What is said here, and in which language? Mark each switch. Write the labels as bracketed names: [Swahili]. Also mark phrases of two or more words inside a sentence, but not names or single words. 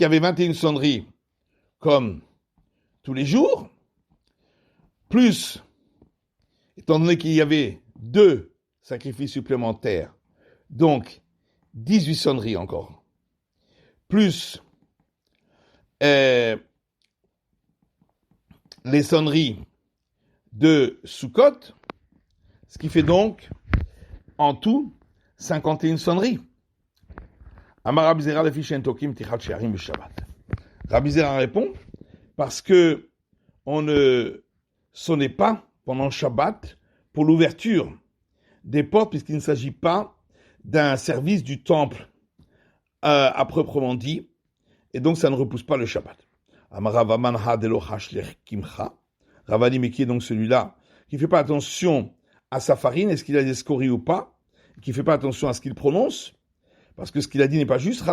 [French] avait 21 sonneries comme tous les jours, plus, étant donné qu'il y avait 2 sacrifices supplémentaires, donc 18 sonneries encore, plus les sonneries de Sukkot, ce qui fait donc en tout 51 sonneries. [Hebrew] אמר רבי זירא לפי שאין תוקעין פתיחת שערים בשבת. [French] Rabbi Zera répond parce que on ne sonnait pas pendant Shabbat pour l'ouverture des portes, puisqu'il ne s'agit pas d'un service du temple à proprement dit, et donc ça ne repousse pas le Shabbat. Ravadi, mais qui est donc celui-là qui ne fait pas attention à sa farine, est-ce qu'il a des scories ou pas, qui ne fait pas attention à ce qu'il prononce, parce que ce qu'il a dit n'est pas juste.